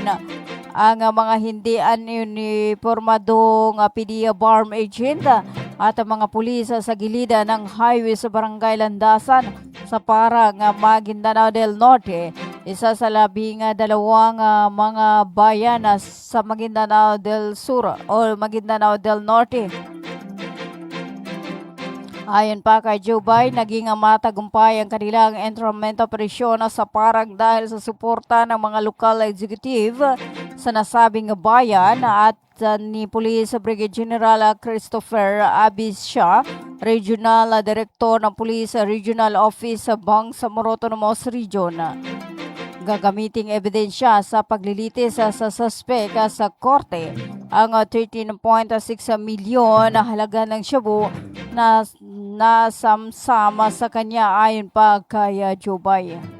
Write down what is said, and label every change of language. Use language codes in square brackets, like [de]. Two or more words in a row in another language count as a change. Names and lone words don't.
[tl] Ang mga hindi uniformadong PDEA BARM agent at mga pulis sa gilid ng highway sa Barangay Landasan sa Parang Maguindanao del Norte, isa sa 12 mga bayan sa Maguindanao del Sur o Maguindanao del Norte. Ayon pa kay Jubay, naging matagumpay ang kanilang entrapment operasyon sa Parang dahil sa suporta ng mga [en] local executive [tl] sa nasabing bayan at ni Police Brigadier General Christopher Abisha, Regional Director ng Police Regional Office sa Bangsamoro Autonomous Region. Gagamiting ebidensya sa paglilitis sa suspect sa korte ang 13.6 milyon na halaga ng shabu na nasamsama sa kanya ayon pa kay Jubay.